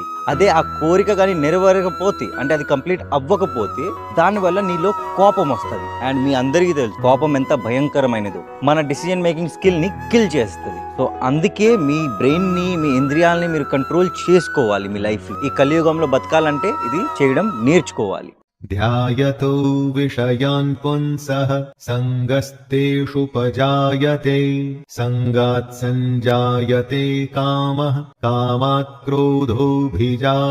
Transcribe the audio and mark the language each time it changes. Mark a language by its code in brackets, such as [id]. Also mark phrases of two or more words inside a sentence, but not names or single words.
[te] అదే ఆ కోరిక కానీ నెరవేరకపోతే, అంటే అది కంప్లీట్ అవ్వకపోతే దానివల్ల నీలో కోపం వస్తుంది. అండ్ మీ అందరికీ తెలుసు కోపం ఎంత భయంకరమైనదో, మన [en] decision making skill [te] ని కిల్ చేస్తుంది. సో అందుకే మీ బ్రెయిన్ ని, మీ ఇంద్రియాలని మీరు కంట్రోల్ చేసుకోవాలి. మీ లైఫ్ ఈ కలియుగంలో బతకాలంటే ఇది చేయడం నేర్చుకోవాలి. [sa] ध्यायतो विषयान् पुंसः सङ्गस्तेषुपजायते सङ्गात् सञ्जायते कामः कामात् क्रोधोऽभिजायते।